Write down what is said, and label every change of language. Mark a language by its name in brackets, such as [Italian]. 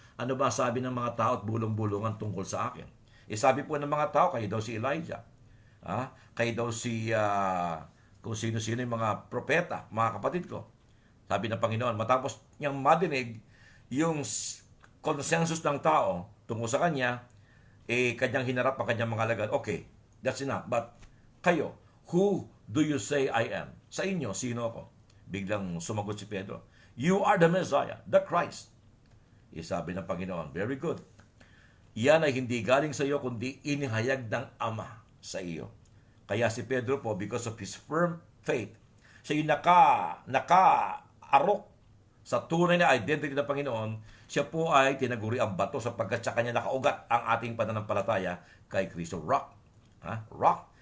[Filipino] Ano ba sabi ng mga tao at bulong-bulungan tungkol sa akin? Sabi po ng mga tao, kayo daw si Elijah. Kayo daw si kung sino-sino yung mga propeta, mga kapatid ko. Sabi ng Panginoon, matapos niyang madinig yung consensus ng tao tungo sa kanya, kanyang hinarap ang kanyang mga alagad. [English] Okay, that's enough. But kayo, who do you say I am? [Filipino] Sa inyo, sino ako? Biglang sumagot si Pedro, you are the Messiah, the Christ. Sabi ng Panginoon, very good. Yan ay hindi galing sa iyo, kundi inihayag ng Ama sa iyo. Kaya si Pedro po, because of his firm faith, siya yung naka-arok sa tunay na identity ng Panginoon, siya po ay tinaguri ang bato sapagkat sa kanya nakaugat ang ating pananampalataya kay Kristo. Rock. Rock.